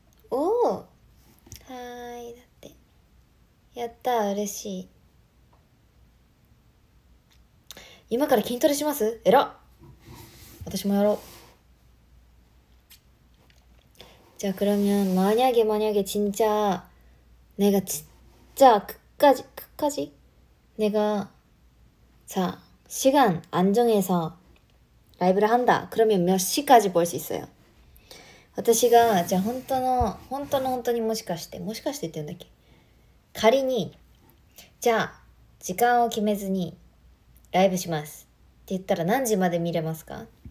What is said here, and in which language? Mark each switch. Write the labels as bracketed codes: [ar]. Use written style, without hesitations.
[ja] おお、はーい。だってやったー、嬉しい。今から筋トレします？えらっ。私もやろう。 [ko] 자 그러면 만약에 진짜 내가 진짜 끝까지 내가 자 시간 안 정해서 라이브를 한다. 그러면 몇 시까지 볼 수 있어요? [ja] 私がじゃあ本当にもしかしてって言うんだっけ、仮にじゃあ時間を決めずにライブしますって言ったら何時まで見れますか？